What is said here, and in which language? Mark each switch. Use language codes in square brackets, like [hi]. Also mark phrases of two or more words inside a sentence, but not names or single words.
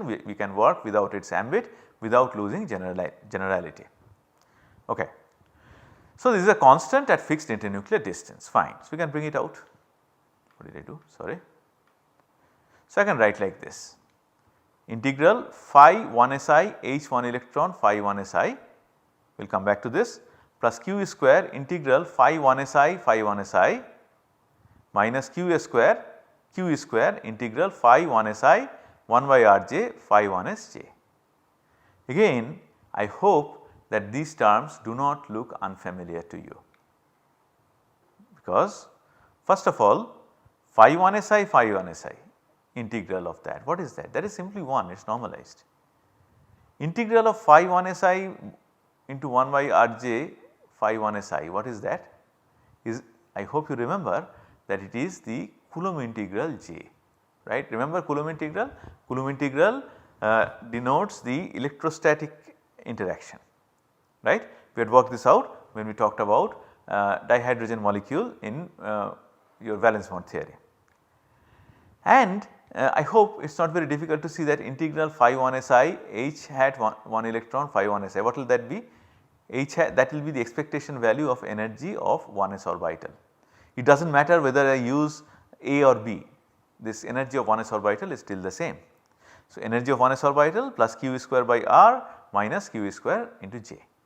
[en] We can work without its ambit without losing generality. Okay. So, this is a constant at fixed internuclear distance, fine. So, we can bring it out. What did I do? Sorry. So, I can write like this, integral phi 1 si h 1 electron phi 1 si, we will come back to this, plus q square integral phi 1 si phi 1 si minus q square integral phi 1 si 1 by rj phi 1 sj. Again, I hope that these terms do not look unfamiliar to you, because first of all phi 1 si phi 1 si integral of that, what is that? That is simply 1, it is normalized. Integral of phi 1 si into 1 by rj phi 1 si, what is that? I hope you remember that it is the Coulomb integral j, right. Remember Coulomb integral? Coulomb integral denotes the electrostatic interaction, right. We had worked this out when we talked about dihydrogen molecule in your valence bond theory. And I hope it is not very difficult to see that integral phi 1 si h hat 1 electron phi 1 si, what will that be? H hat, that will be the expectation value of energy of 1s orbital. It does not matter whether I use A or B, this energy of 1s orbital is still the same. So, energy of 1s orbital plus q square by r minus q square into j.